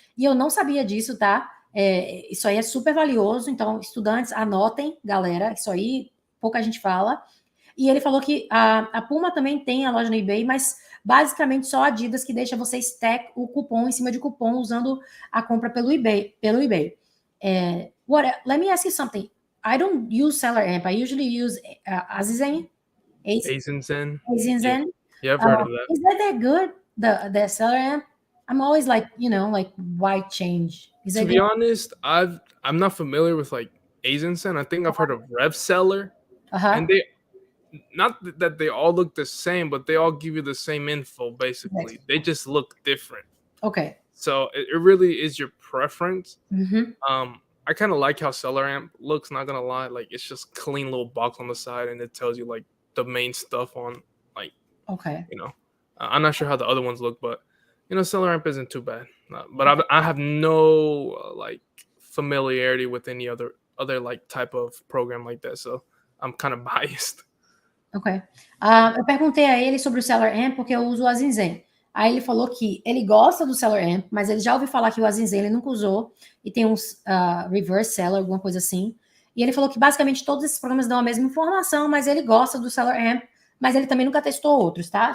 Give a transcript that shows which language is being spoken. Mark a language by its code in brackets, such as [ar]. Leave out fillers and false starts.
[pt] E eu não sabia disso, tá? Isso aí é super valioso, então, estudantes, anotem, galera, isso aí pouca gente fala. E ele falou que a Puma também tem a loja no eBay, mas basicamente só a Adidas que deixa você stack o cupom em cima de cupom usando a compra pelo eBay. [en] Let me ask you something. I don't use Seller Amp. I usually use Azizen. Azizen. Yeah, I've heard of that. Is that good? The Seller Amp? I'm always like, like why change? To be honest, I'm not familiar with like Azizen. I think I've heard of Rev Seller, and they. Not that they all look the same, but they all give you the same info, basically. Right. They just look different. Okay. So it really is your preference. I kind of like how Seller Amp looks, not going to lie. Like, it's just clean little box on the side, and it tells you, like, the main stuff on, like, okay. I'm not sure how the other ones look, but, Seller Amp isn't too bad. But I have no, like, familiarity with any other, like, type of program like that. So I'm kind of biased. Ok. [pt] Eu perguntei a ele sobre o Seller Amp porque eu uso o Azinzen. Aí ele falou que ele gosta do Seller Amp, mas ele já ouviu falar que o Azinzen ele nunca usou e tem uns reverse seller, alguma coisa assim. E ele falou que basicamente todos esses programas dão a mesma informação, mas ele gosta do Seller Amp, mas ele também nunca testou outros, tá?